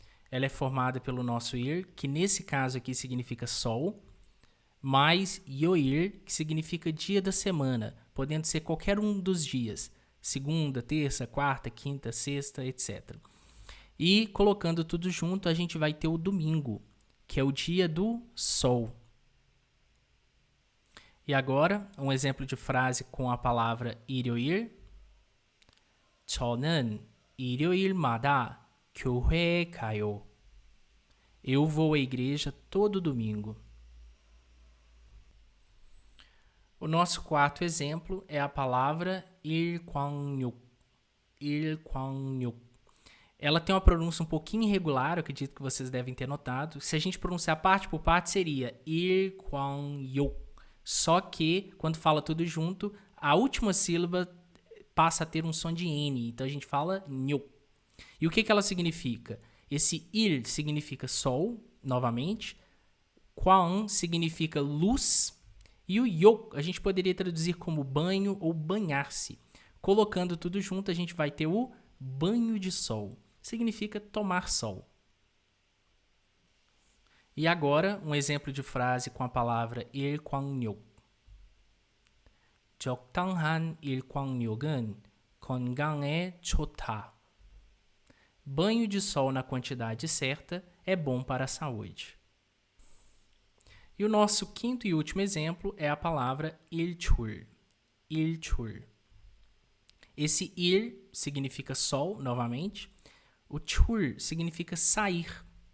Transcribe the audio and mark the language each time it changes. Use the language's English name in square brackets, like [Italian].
[Portuguese] Ela é formada pelo nosso ir, que nesse caso aqui significa sol, mais yoir, que significa dia da semana, podendo ser qualquer um dos dias, segunda, terça, quarta, quinta, sexta, etc. E colocando tudo junto, a gente vai ter o domingo, que é o dia do sol. E agora, um exemplo de frase com a palavra 일요일. [Korean] 저는 일요일마다 교회에 가요. [Portuguese] Eu vou à igreja todo domingo. O nosso quarto exemplo é a palavra 일광욕. [Korean] 일광욕. [Portuguese] Ela tem uma pronúncia um pouquinho irregular, eu acredito que vocês devem ter notado. Se a gente pronunciar parte por parte, seria 일광욕. Só que, quando fala tudo junto, a última sílaba passa a ter um som de N. Então, a gente fala nho. E o que ela significa? Esse il significa sol, novamente. Kwang significa luz. E o yok a gente poderia traduzir como banho ou banhar-se. Colocando tudo junto, a gente vai ter o banho de sol. Significa tomar sol. E agora, um exemplo de frase com a palavra 일광욕. [Korean] 적당한 일광욕은 건강에 좋다. [Portuguese] Banho de sol na quantidade certa é bom para a saúde. E o nosso quinto e último exemplo é a palavra 일출. 일출. Esse il significa sol, novamente. O chul significa sair.